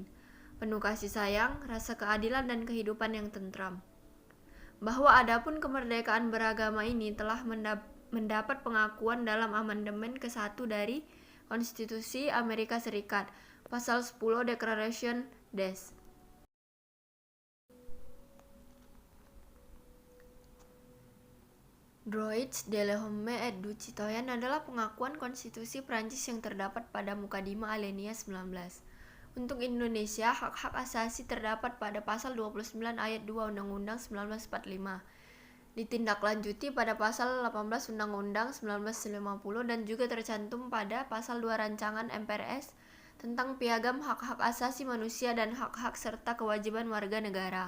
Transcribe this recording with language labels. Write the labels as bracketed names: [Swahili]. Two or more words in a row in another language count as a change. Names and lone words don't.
[Indonesian] Penuh kasih sayang, rasa keadilan dan kehidupan yang tentram. Bahwa adapun kemerdekaan beragama ini telah mendapat pengakuan dalam amandemen ke-1 dari Konstitusi Amerika Serikat, Pasal 10 Declaration des. Droits de l'homme et du citoyen adalah pengakuan konstitusi Prancis yang terdapat pada Mukadimah Alinea 19. Untuk Indonesia, hak-hak asasi terdapat pada Pasal 29 Ayat 2 Undang-Undang 1945. Ditindaklanjuti pada Pasal 18 Undang-Undang 1950 dan juga tercantum pada Pasal 2 Rancangan MPRS tentang Piagam Hak-Hak Asasi Manusia dan Hak-Hak serta Kewajiban Warga Negara.